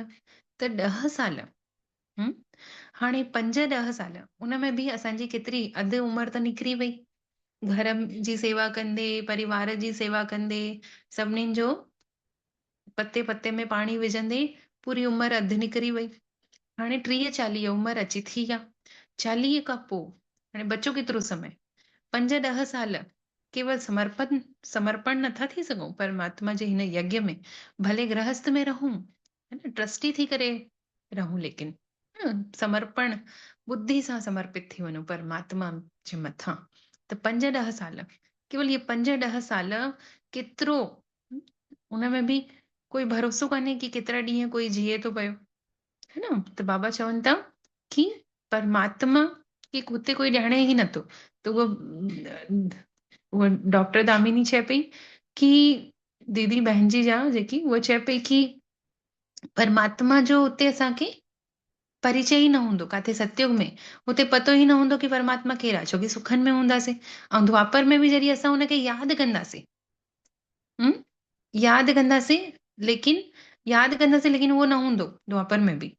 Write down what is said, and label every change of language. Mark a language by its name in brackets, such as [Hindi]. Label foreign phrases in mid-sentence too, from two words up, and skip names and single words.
[Sindhi] त 10 साल हाणे 5-10 साल उन में बि असांजी केतिरी अधु उमिरि त निकिरी वई। घर जी सेवा कंदे, परिवार जी सेवा कंदे, सभिनीनि जो पते पते में पाणी विझंदे पूरी उमिरि अधु निकिरी वई। हाणे 30-40 उमिरि अची थी आहे। 40 खां पोइ हाणे बचो केतिरो समय? 5-10 साल केवल समर्पण नथा थी सघूं परमात्मा जे हिन यज्ञ में। भले गृहस्थ में रहूं, है न, ट्रस्टी थी करे रहूं, लेकिन समर्पण बुद्धि सां समर्पित थी वञो परमात्मा जे मथां। त 5-10 साल केवल ये 5-10 साल केतिरो, उनमें बि कोई भरोसो कान्हे कि केतिरा ॾींहं कोई जिए थो पियो, है न। त बाबा चवनि था कि परमात्मा की हुते कोई ॼाणे ई नथो। त उहा डॉक्टर दामिनी चए पई कि दीदी बहन जी जा जेकी उहा चए पई कि परमात्मा जो हुते असांखे परिचय ई न हूंदो काथे सतयुग में, हुते पतो ई न हूंदो कि परमात्मा केरु आहे, छोकी सुखनि में हूंदासीं। ऐं द्वापर में बि जॾहिं असां हुनखे यादि कंदासीं, हम्म, यादि कंदासीं, लेकिन लेकिन उहो न हूंदो द्वापर में बि।